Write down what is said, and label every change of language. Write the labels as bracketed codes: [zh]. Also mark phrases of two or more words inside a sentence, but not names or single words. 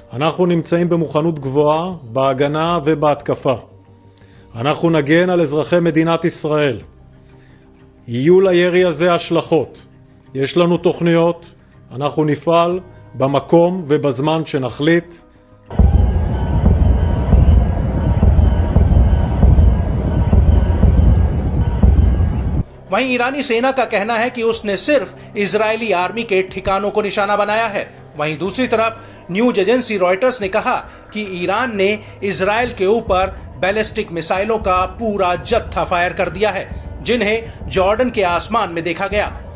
[he] אנחנו נמצאים במוכנות גבוהה בהגנה ובהתקפה. אנחנו נגן על אזרחי מדינת ישראל. יהיו לירי הזה השלכות. יש לנו תוכניות, אנחנו נפעל במקום ובזמן שנחליט. [hi] वहीं ईरानी सेना का कहना है कि उसने सिर्फ इजरायली आर्मी के ठिकानों को निशाना बनाया है। वहीं दूसरी तरफ [en] news agency [hi] रॉयटर्स ने कहा कि ईरान ने इजरायल के ऊपर [en] ballistic missiles [hi] का पूरा जत्था फायर कर दिया है, जिन्हें जॉर्डन के आसमान में देखा गया।